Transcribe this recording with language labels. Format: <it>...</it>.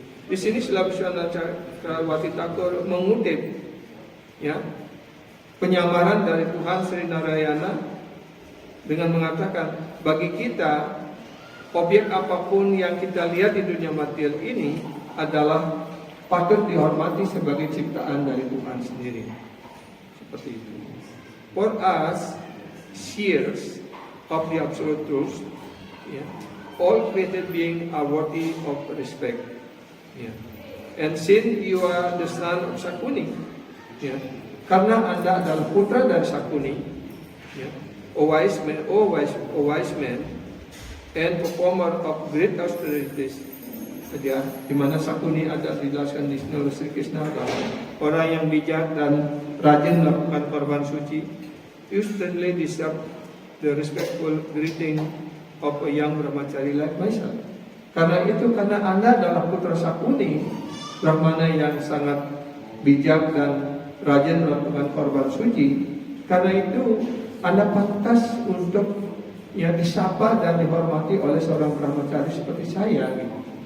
<id>Di sini Srila Vishwanath Chakravarti Thakur mengutip, ya, penyamaran dari Tuhan Sri Narayana dengan mengatakan, bagi kita objek apapun yang kita lihat di dunia material ini adalah patut dihormati sebagai ciptaan dari Tuhan sendiri. Seperti itu.</id> <en>For us, seers of the absolute truth, yeah, all created beings are worthy of respect. Yeah. And since you are the son of Sakuni, yeah,</en> <id>karena Anda adalah putra dari Sakuni,</id> <en>yeah, O wise man, and performer of great austerities.</en> <id>Ya, di mana Sakuni ada dijelaskan di sini oleh Sri Krishna, orang yang bijak dan rajin melakukan korban suci.</id> <en>You certainly deserve the respectful greeting of a young brahmachari like myself.</en> <id>Karena Anda adalah putra Sakuni, brahmana yang sangat bijak dan rajin melakukan korban suci. Karena itu Anda pantas untuk ya disapa dan dihormati oleh seorang brahmachari seperti saya gitu.</id>